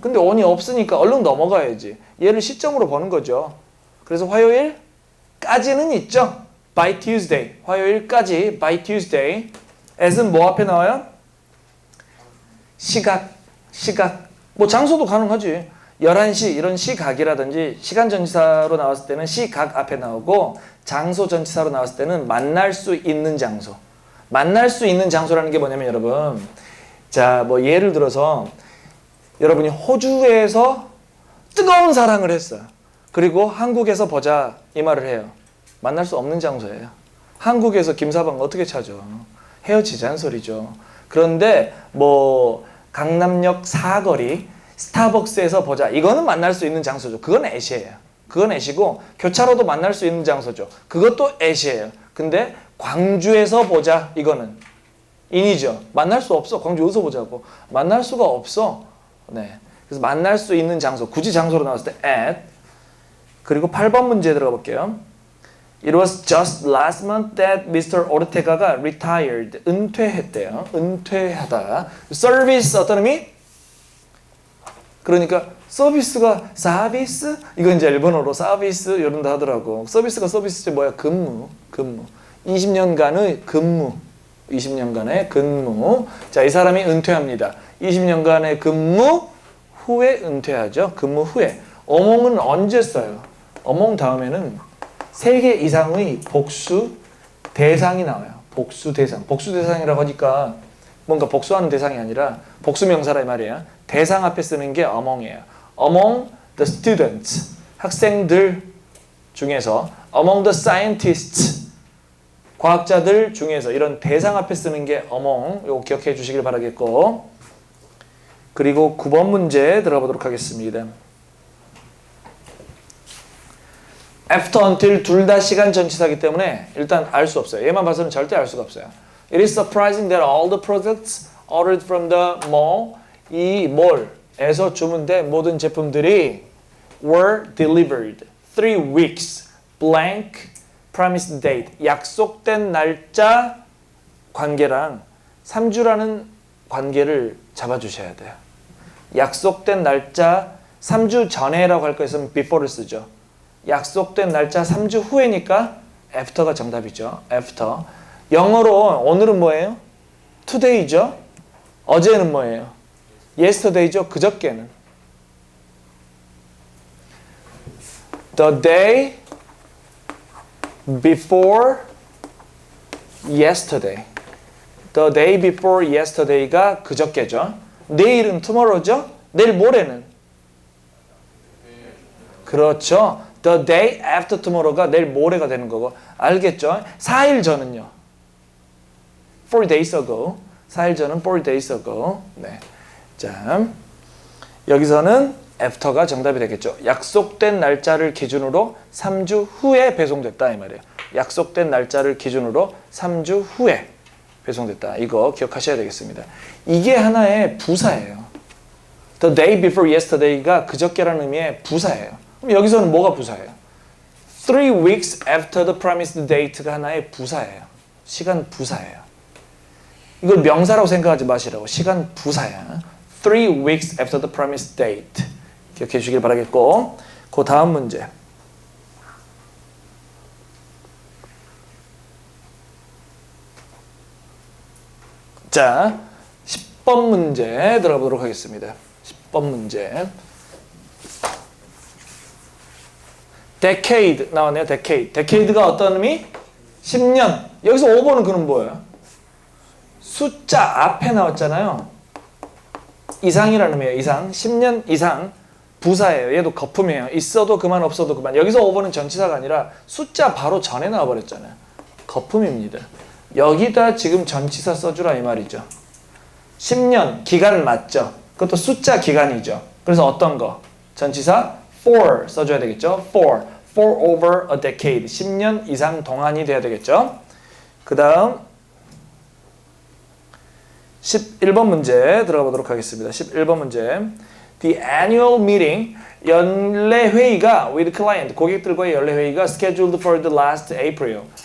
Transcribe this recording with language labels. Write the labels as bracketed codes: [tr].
[ko] 근데 on이 없으니까 얼른 넘어가야지. 얘를 시점으로 보는 거죠. 그래서 화요일까지는 있죠. [en] by Tuesday. [ko] 화요일까지 [en] by Tuesday. [ko] as은 뭐 앞에 나와요? 시각. 뭐 장소도 가능하지. 11시 이런 시각이라든지 시간 전치사로 나왔을 때는 시각 앞에 나오고 장소 전치사로 나왔을 때는 만날 수 있는 장소. 만날 수 있는 장소라는 게 뭐냐면 여러분. 자, 뭐 예를 들어서 여러분이 호주에서 뜨거운 사랑을 했어요. 그리고 한국에서 보자 이 말을 해요. 만날 수 없는 장소예요. 한국에서 김사방 어떻게 찾아? 헤어지자는 소리죠. 그런데 뭐 강남역 사거리 스타벅스에서 보자. 이거는 만날 수 있는 장소죠. 그건 애시예요. 그건 애시고 교차로도 만날 수 있는 장소죠. 그것도 애시예요. 근데 광주에서 보자. 이거는 인이죠. 만날 수 없어. 광주 어디서 보자고. 만날 수가 없어. 네. 그래서 만날 수 있는 장소. 굳이 장소로 나왔을 때 at. 그리고 8번 문제 들어가 볼게요. [en] It was just last month that Mr. [ko] Ortega가 retired. 은퇴했대요. 은퇴하다. 서비스 어떤 의미? 그러니까 서비스가 서비스? 이건 이제 일본어로 서비스 이런다 하더라고. 서비스가 서비스지 뭐야? 근무. 20년간의 근무. 20년간의 근무. 자, 이 사람이 은퇴합니다. 20년간의 근무 후에 은퇴하죠. 근무 후에. 어몽은 언제 써요? 어몽 다음에는 3개 이상의 복수 대상이 나와요. 복수 대상. 복수 대상이라고 하니까 뭔가 복수하는 대상이 아니라 복수 명사라 이 말이에요. 대상 앞에 쓰는 게 among이에요. [en] among the students. [ko] 학생들 중에서 [en] among the scientists. [ko] 과학자들 중에서 이런 대상 앞에 쓰는 게 among. 요거 기억해 주시길 바라겠고. 그리고 9번 문제 들어보도록 하겠습니다. after, until 둘 다 시간 전치사이기 때문에 일단 알 수 없어요. 얘만 봐서는 절대 알 수가 없어요. [en] It is surprising that all the products ordered from the mall, [ko] 이 몰에서 주문된 모든 제품들이 [en] were delivered 3 weeks blank promised date. [ko] 약속된 날짜 관계랑 3주라는 관계를 잡아주셔야 돼요. 약속된 날짜 3주 전에라고 할 거였으면 before를 쓰죠. 약속된 날짜 3주 후에니까 after가 정답이죠. after. 영어로 오늘은 뭐예요? today죠. 어제는 뭐예요? yesterday죠. 그저께는. [en] the day before yesterday. the day before yesterday [ko] 가 그저께죠. 내일은 tomorrow죠. 내일 모레는. 그렇죠. [en] The day after tomorrow가 [ko] 내일 모레가 되는 거고. 알겠죠? 4일 전은요. [en] 4 days ago. [ko] 4일 전은 [en] 4 days ago. [ko] 네. 자, 여기서는 after가 정답이 되겠죠. 약속된 날짜를 기준으로 3주 후에 배송됐다 이 말이에요. 약속된 날짜를 기준으로 3주 후에 배송됐다. 이거 기억하셔야 되겠습니다. 이게 하나의 부사예요. [en] The day before yesterday [ko] 가 그저께라는 의미의 부사예요. 그럼 여기서는 뭐가 부사예요? [en] 3 weeks after the promised date가 [ko] 하나의 부사예요. 시간 부사예요. 이걸 명사라고 생각하지 마시라고. 시간 부사야. [en] 3 weeks after the promised date. [ko] 기억해 주시길 바라겠고. 그 다음 문제. 자, 10번 문제 들어보도록 하겠습니다. 10번 문제. decade 나왔네요. decade. decade가 어떤 의미? 10년. 여기서 5번은 그럼 뭐예요? 숫자 앞에 나왔잖아요. 이상이라는 의미예요. 이상. 10년 이상. 부사예요. 얘도 거품이에요. 있어도 그만 없어도 그만. 여기서 5번은 전치사가 아니라 숫자 바로 전에 나와버렸잖아요. 거품입니다. 여기다 지금 전치사 써주라 이 말이죠. 10년 기간 맞죠? 그것도 숫자 기간이죠. 그래서 어떤 거? 전치사 for 써줘야 되겠죠. [en] for over a decade. [ko] 10년 이상 동안이 돼야 되겠죠. 그 다음 11번 문제 들어가 보도록 하겠습니다. 11번 문제. [en] The annual meeting, [ko] 연례 회의가 [en] with client, [ko] 고객들과의 연례 회의가 [en] scheduled for the last April.